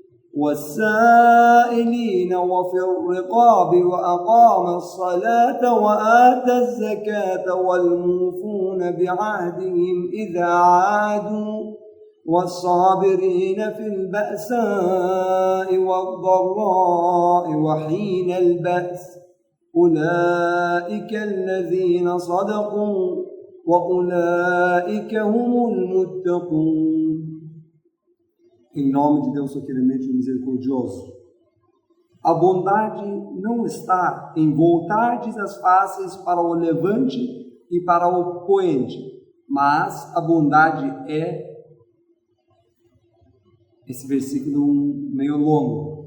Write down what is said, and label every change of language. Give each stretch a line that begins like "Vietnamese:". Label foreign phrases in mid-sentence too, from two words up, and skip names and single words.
Arabic: والسائلين وفي الرقاب وأقام الصلاة وآتى الزكاة والموفون بعهدهم إذا عادوا والصابرين في البأساء والضراء وحين البأس أولئك الذين صدقوا وأولئك هم المتقون.
Portuguese: Em nome de Deus, o clemente e misericordioso. A bondade não está em voltardes as faces para o levante e para o poente, mas a bondade é, esse versículo meio longo.